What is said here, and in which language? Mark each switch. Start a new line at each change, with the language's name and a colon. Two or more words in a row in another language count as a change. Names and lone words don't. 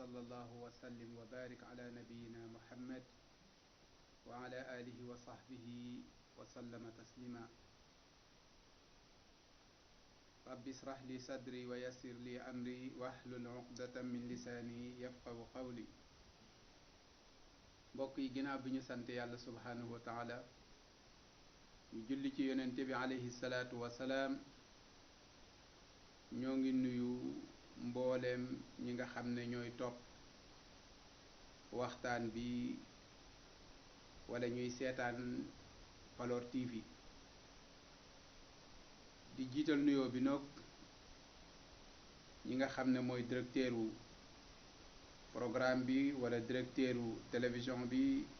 Arabic: وصلى الله وسلم وبارك على نبينا محمد وعلى آله وصحبه وسلم تسليما رب اشرح لي صدري ويسر لي أمري واحلل عقدة من لساني يفقه قولي
Wolof: mbokk yi ginnaaw bi ñu sant yàlla
Arabic: سبحانه وتعالى
Wolof: ñu julli ci yonente bi
Arabic: عليه الصلاة والسلام
Wolof: ñoo ngi nuyu mbooleem ñi nga xam ne ñooy topp waxtaan bi wala ñuy seetaan Paloor TV di jiital nuyoo bi nag ñi nga xam ne mooy directeur wu programme bi wala directeur wu télévision bi